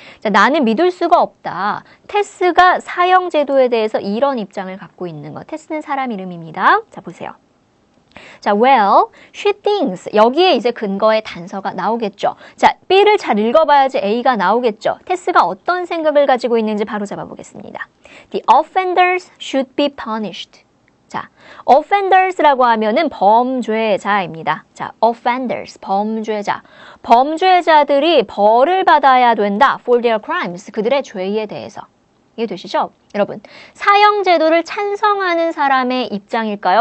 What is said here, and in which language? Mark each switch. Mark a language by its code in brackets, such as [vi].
[ko] 자, 나는 믿을 수가 없다. 테스가 사형 제도에 대해서 이런 입장을 갖고 있는 것. 테스는 사람 이름입니다. 자, 보세요. 자, [en] well, she thinks. [ko] 여기에 이제 근거의 단서가 나오겠죠. 자, B를 잘 읽어봐야지 A가 나오겠죠. 테스가 어떤 생각을 가지고 있는지 바로 잡아보겠습니다. [en] The offenders should be punished. [ko] 자, offenders라고 하면은 범죄자입니다. 자, offenders, 범죄자. 범죄자들이 벌을 받아야 된다. [en] For their crimes. [ko] 그들의 죄에 대해서. 이해되시죠? 여러분, 사형제도를 찬성하는 사람의 입장일까요?